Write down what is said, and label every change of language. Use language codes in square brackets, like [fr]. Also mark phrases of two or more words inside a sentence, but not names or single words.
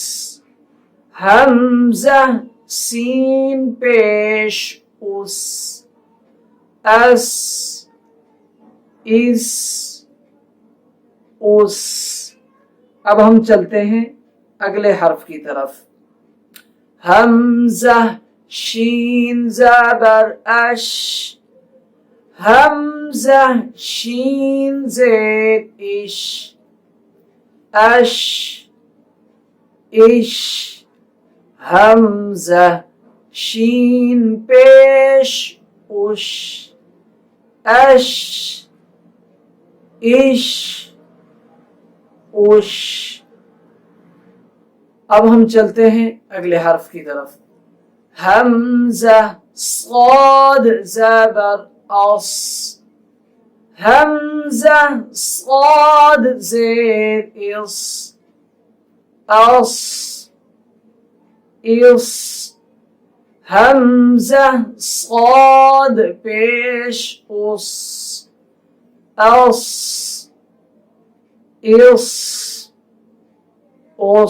[ur] حمزہ سین پیش اُس، اَس اِس، اُس. اب ہم چلتے ہیں اگلے حرف کی طرف. हमजा شین زبر اش، حمزہ شین زیر اش، اش اش، حمزہ شین پیش اش، اش اش اش۔ اب ہم چلتے ہیں اگلے حرف کی طرف۔ حمزہ صاد زبر اس، حمزہ صاد زیر اس، اس اس، حمزہ صاد پیش اس، اس اس اس۔